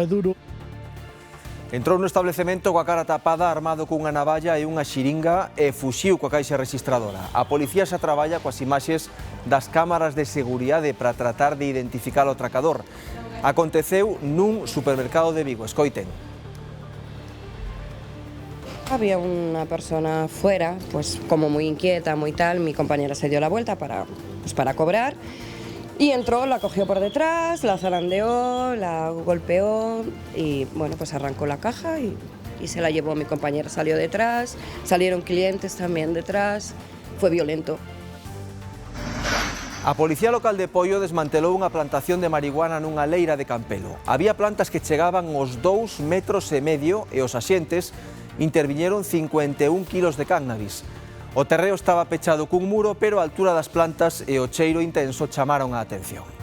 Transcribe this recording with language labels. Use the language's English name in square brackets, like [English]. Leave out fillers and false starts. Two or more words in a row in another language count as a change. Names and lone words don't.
[Galician] Entrou no establecemento coa cara tapada, armado cunha navalla e unha xiringa e fuxiu coa caixa registradora. A policía xa traballa coas imaxes das cámaras de seguridade para tratar de identificar o atracador. Aconteceu nun supermercado de Vigo. Escoiten. [Spanish] Había una persona fuera, pues como muy inquieta, muy tal. Mi compañera se dio la vuelta para cobrar y entró, la cogió por detrás, la zarandeó, la golpeó y, bueno, pues arrancó la caja y se la llevó. Mi compañera salió detrás, salieron clientes también detrás, fue violento. [Galician] A Policía Local de Poio desmantelou unha plantación de marihuana nunha leira de Campelo. Había plantas que chegaban aos 2,5 metros e os axentes interviñeron 51 kilos de cannabis. O terreo estaba pechado cun muro, pero a altura das plantas e o cheiro intenso chamaron a atención.